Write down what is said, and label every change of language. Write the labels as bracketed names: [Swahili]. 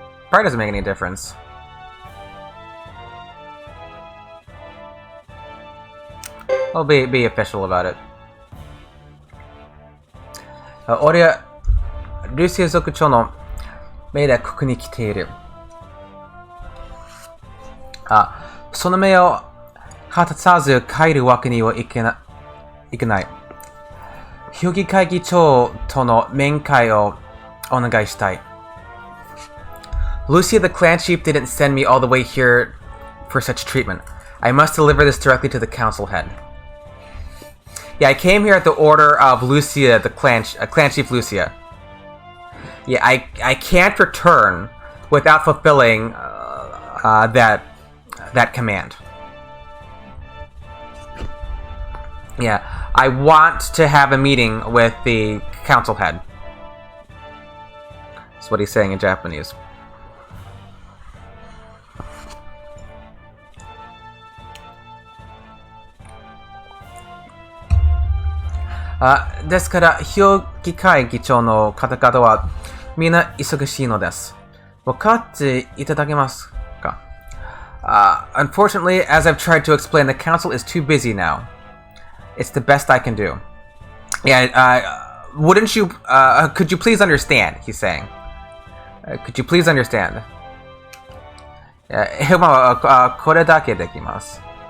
[English] Probably doesn't make any difference. I'll be official about it. [Japanese] 俺はルーシア族長の命令国に来ている。その命を果たさず帰るわけにはいけない。評議会議長との面会をお願いしたい。 [English] Lucia, the clan chief, didn't send me all the way here for such treatment. I must deliver this directly to the council head. Yeah, I came here at the order of Lucia, the clan chief Lucia. Yeah, I can't return without fulfilling that command. Yeah, I want to have a meeting with the council head. That's what he's saying in Japanese. [Japanese] Uh, ですから、評議会議長の方々はみんな忙しいのです。分かっていただけますか? [English] Unfortunately, as I've tried to explain, the council is too busy now. It's the best I can do. Yeah, wouldn't you, could you please understand, he's saying. Could you please understand? [Japanese] 今はこれだけできます。